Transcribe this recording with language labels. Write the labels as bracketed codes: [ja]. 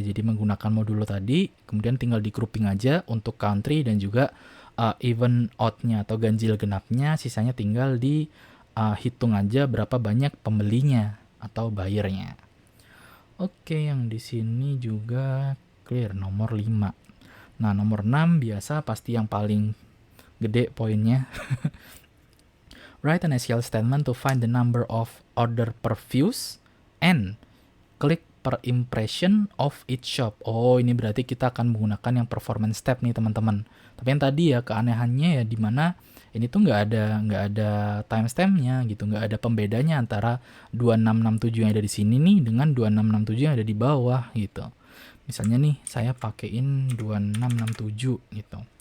[id] Jadi menggunakan modulo tadi, kemudian tinggal di grouping aja untuk country dan juga even odd-nya atau ganjil genapnya, sisanya tinggal di hitung aja berapa banyak pembelinya atau buyer-nya. Oke, yang di sini juga clear nomor 5. Nah, nomor 6 biasa pasti yang paling gede poinnya. [en] Write an SQL statement to find the number of order per views and click per impression of each shop. [id] Oh, ini berarti kita akan menggunakan yang performance step nih, teman-teman. Tapi yang tadi ya keanehannya ya di mana ini tuh nggak ada timestampnya gitu, nggak ada pembedanya antara 2667 yang ada di sini nih dengan 2667 yang ada di bawah gitu. Misalnya nih saya pakein 2667 gitu.